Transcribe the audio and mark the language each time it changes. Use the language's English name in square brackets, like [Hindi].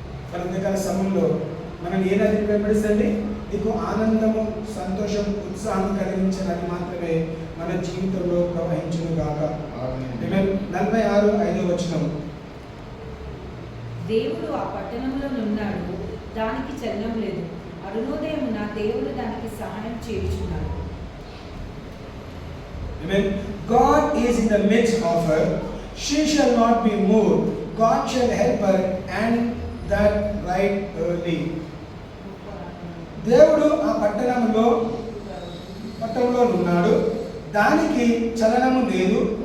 [Telugu] మన ఉదయకాల సమయంలో మనం ఏ నదిని వెంబడిస్తుంది, నీకు ఆనందము, సంతోషం, ఉత్సాహం కలిగించే నది మాత్రమే మన జీవితంలో ప్రవహించును గాక. 46:5 దేవుడు ఆ పట్టణంలో నున్నాడు, దానికి చలనం లేదు. అరుణోదయమున దేవుడు దానికి సహాయం చేయుచున్నాడు. [English] Amen. God is in the midst of her. She shall not be moved. God shall help her, and that right early. [Telugu] దేవుడు ఆ పట్టణంలో ఉన్నాడు, దానికి చలనము లేదు.